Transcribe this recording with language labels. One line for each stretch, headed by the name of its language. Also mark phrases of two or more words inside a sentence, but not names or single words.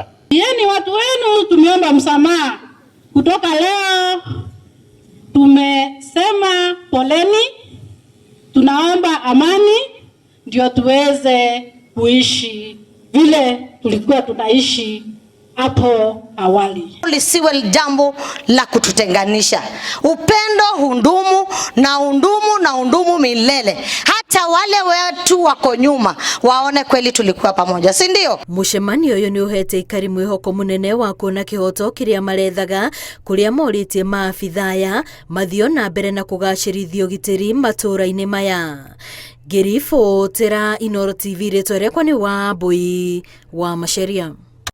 Swahili: Yaani watu wenu tumeomba msamaha. Kutoka leo tumesema poleni, tunaomba amani ndio tuweze kuishi vile tulikuwa tunaishi hapo awali. Lisiwe jambo la kututenganisha. Upendo hundumu na undumu milele. Hata wale wetu wako nyuma waone kweli tulikuwa pamoja, si ndio?
Kikuyu: Mũcemanio ũyũ nĩ ũhete ikari mwĩhoko mũnene wa kuona kĩhoto kĩrĩa marethaga kũrĩa morĩtie maabitha aya mathio na mbere na kũgacĩrithia ũgitĩri matũra-inĩ maya. Ngĩribotera Inooro TV, rĩtwa rĩakwa nĩ Wambui wa Macharia.